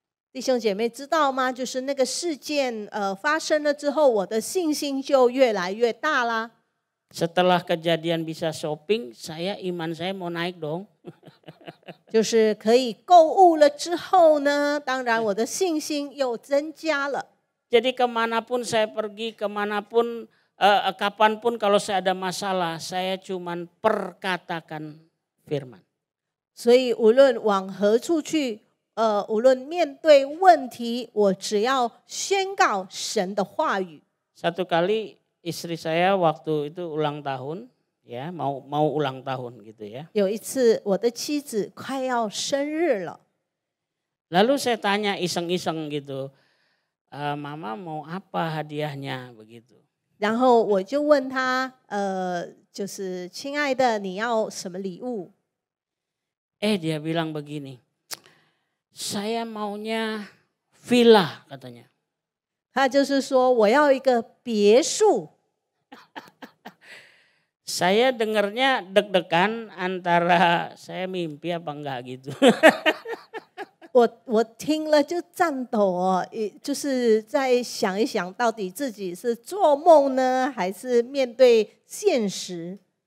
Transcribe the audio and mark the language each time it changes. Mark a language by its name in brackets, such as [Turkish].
[Chinese] 弟兄姐妹知道吗？就是那个事件发生了之后，我的信心就越来越大啦。 [Indonesian] Setelah kejadian bisa shopping, iman saya mau naik dong. [Chinese] 就是可以购物了之后呢，当然我的信心又增加了。 [Indonesian] Jadi kemanapun saya pergi, kemanapun, kapanpun kalau saya ada masalah, saya cuman perkatakan firman. [Chinese] 所以无论往何处去，无论面对问题，我只要宣告神的话语。 [Indonesian] Satu kali istri saya waktu itu ulang tahun, ya mau ulang tahun gitu ya. [Chinese] 有一次，我的妻子快要生日了， [Indonesian] Lalu saya tanya iseng-iseng gitu, Mama mau apa hadiahnya begitu. [Chinese] 然后我就问她，就是亲爱的，你要什么礼物？ [Indonesian] Dia bilang begini, saya maunya villa katanya. [Chinese] 她就是说我要一个别墅。 [Indonesian] Saya dengarnya deg-degan antara saya mimpi apa enggak gitu. [Chinese] 我听了就颤抖哦，就是在想一想，到底自己是做梦呢，还是面对现实？